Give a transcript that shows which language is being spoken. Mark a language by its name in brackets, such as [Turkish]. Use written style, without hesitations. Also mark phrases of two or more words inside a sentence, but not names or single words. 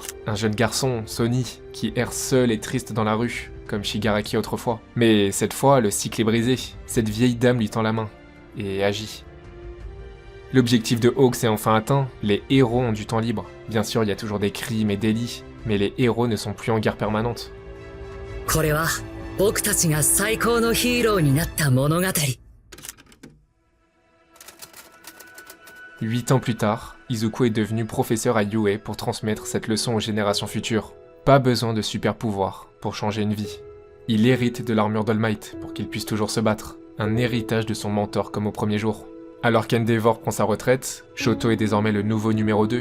[French] Un jeune garçon, Sony, qui erre seul et triste dans la rue, comme Shigaraki autrefois. Mais cette fois, le cycle est brisé. Cette vieille dame lui tend la main, et agit. L'objectif de Hawks est enfin atteint, les héros ont du temps libre. Bien sûr, il y a toujours des crimes et délits, mais les héros ne sont plus en guerre permanente. [Japanese] これは僕たちが最高のヒーローになった物語。 [French] 8 ans plus tard, Izuku est devenu professeur à Yue pour transmettre cette leçon aux générations futures. Pas besoin de super pouvoirs pour changer une vie. Il hérite de l'armure d'All Might pour qu'il puisse toujours se battre, un héritage de son mentor comme au premier jour. Alors qu'Endeavor prend sa retraite, Shoto est désormais le nouveau numéro 2.